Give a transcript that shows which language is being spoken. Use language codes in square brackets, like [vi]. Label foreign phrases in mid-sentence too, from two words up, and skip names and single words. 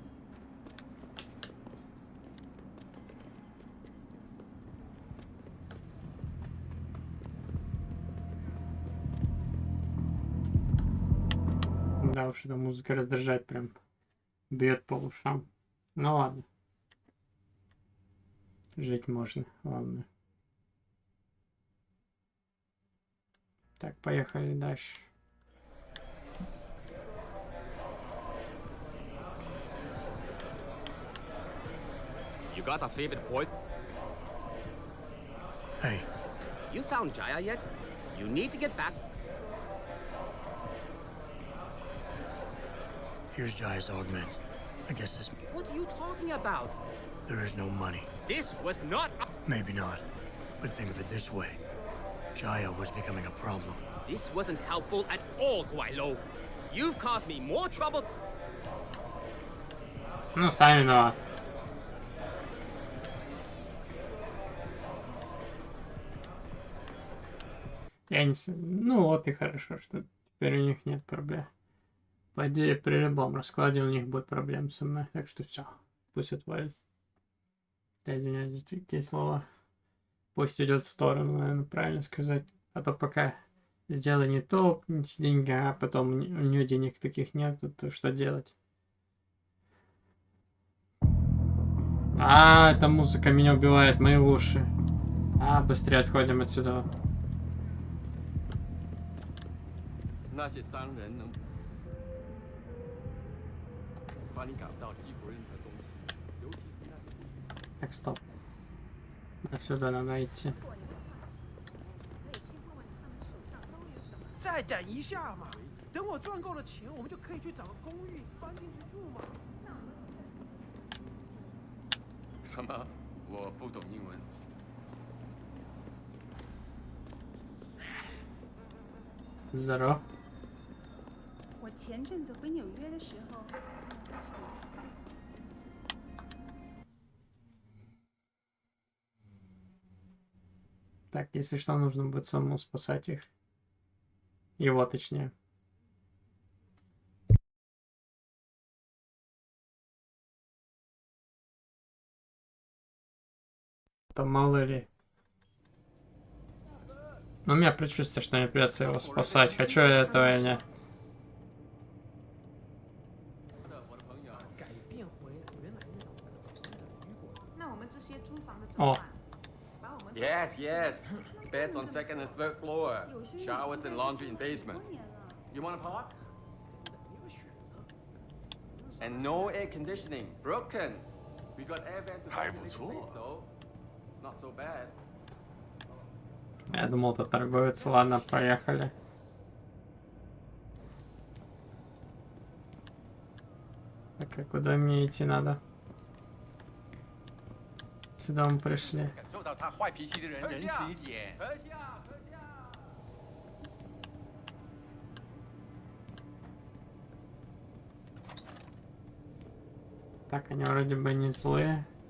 [ru] Да уж, эта музыка раздражает, прям бьет по ушам. Ну ладно. Жить можно, ладно. Так, поехали дальше. [en] You got a favorite point? Hey. You found Jaya yet? You need to get back. Here's Jaya's augment. I guess this... What are you talking about? There is no money. This was not... Maybe not. But think of it this way. Jaya was becoming a problem. This wasn't helpful at all, Guaylo. You've caused me more trouble... [ru] Ну, сами виноваты. Я не... Ну вот и хорошо, что теперь у них нет проблем. По идее, при любом раскладе у них будет проблем со мной. Так что все, пусть отвалит. Я извиняюсь за такие слова. Пусть идет в сторону, наверное, правильно сказать. А то пока сделай не то с деньгами, а потом у нее денег таких нет, то что делать? А, эта музыка меня убивает, мои уши. А, быстрее отходим отсюда. [zh] 那些商人能把你搞到几乎任何东西，尤其是那些。 [ru] Так, стоп. Отсюда надо идти. [zh] 再等一下嘛，等我赚够了钱，我们就可以去找个公寓搬进去住嘛。什么？我不懂英文。 [ru] Здорово. [zh] 我前阵子回纽约的时候， [ru] Так, если что, нужно будет самому спасать их. Его, точнее. Там мало ли. Но у меня предчувствие, что мне придется его спасать. Хочу я этого или нет. О. [en] Yes, yes. Beds on second and third floor. Showers and laundry in basement. You want to park? And no air conditioning. Broken. We got air vent to ventilate space though. Not so bad. [ru] Я думал, это торговец. Ладно, проехали. Так, а куда мне идти надо? Сюда мы пришли. Так, они вроде бы не злые.